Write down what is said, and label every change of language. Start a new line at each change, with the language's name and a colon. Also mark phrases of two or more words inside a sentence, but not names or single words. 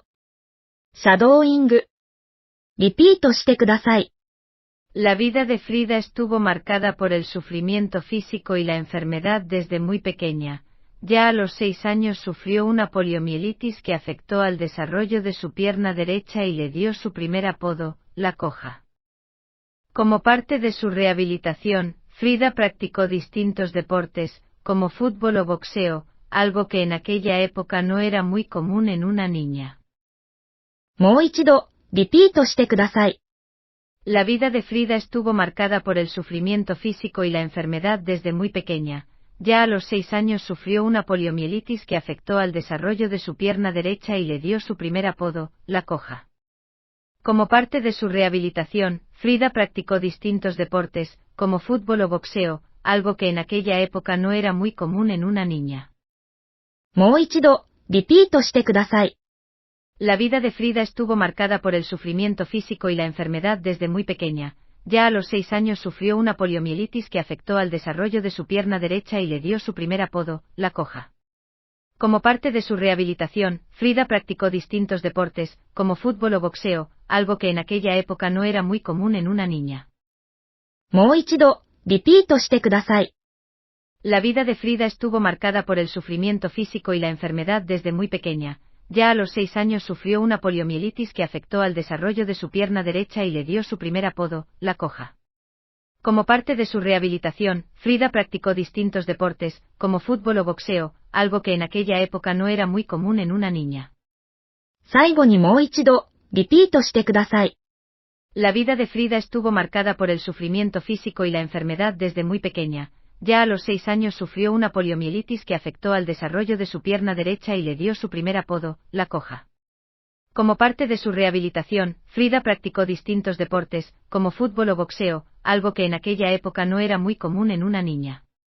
Japanese: シャドーイング。リピートしてください。
Spanish: La vida de Frida estuvo marcada por el sufrimiento físico y la enfermedad desde muy pequeña. Ya a los 6 años sufrió una poliomielitis que afectó al desarrollo de su pierna derecha y le dio su primer apodo, la coja. Como parte de su rehabilitación, Frida practicó distintos deportes, como fútbol o boxeo, algo que en aquella época no era muy común en una niña.
Japanese: もう一度、リピートしてください。
Spanish: La vida de Frida estuvo marcada por el sufrimiento físico y la enfermedad desde muy pequeña. Ya a los 6 años sufrió una poliomielitis que afectó al desarrollo de su pierna derecha y le dio su primer apodo, la coja. Como parte de su rehabilitación, Frida practicó distintos deportes, como fútbol o boxeo, algo que en aquella época no era muy común en una niña.
Japanese: もう一度、リピートしてください。
Spanish: La vida de Frida estuvo marcada por el sufrimiento físico y la enfermedad desde muy pequeña. Ya a los 6 años sufrió una poliomielitis que afectó al desarrollo de su pierna derecha y le dio su primer apodo, la coja. Como parte de su rehabilitación, Frida practicó distintos deportes, como fútbol o boxeo, algo que en aquella época no era muy común en una niña.
Japanese: もう一度、リピートしてください。
Spanish: La vida de Frida estuvo marcada por el sufrimiento físico y la enfermedad desde muy pequeña. Ya a los 6 años sufrió una poliomielitis que afectó al desarrollo de su pierna derecha y le dio su primer apodo, la coja. Como parte de su rehabilitación, Frida practicó distintos deportes, como fútbol o boxeo, algo que en aquella época no era muy común en una niña.
Japanese: 最後にもう一度、リピートしてください。
Spanish: La vida de Frida estuvo marcada por el sufrimiento físico y la enfermedad desde muy pequeña. Ya a los 6 años sufrió una poliomielitis que afectó al desarrollo de su pierna derecha y le dio su primer apodo, la coja. Como parte de su rehabilitación, Frida practicó distintos deportes, como fútbol o boxeo, algo que en aquella época no era muy común en una niña.